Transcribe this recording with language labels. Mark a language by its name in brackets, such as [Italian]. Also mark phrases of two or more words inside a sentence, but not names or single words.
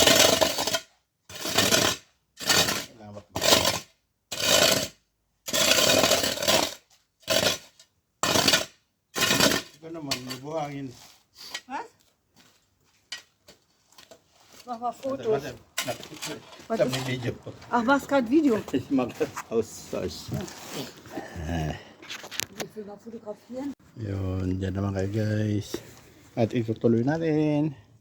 [Filipino] Salamat mo. Ito naman, may buhangin. [German] Was? Mach mal Fotos. Warte, [Filipino] may video po. [German] Ach, machst gerade Video. Ich mag das aus. Willst du mal fotografieren? [Filipino] Yun, dyan naman kayo guys. At itutuloy natin.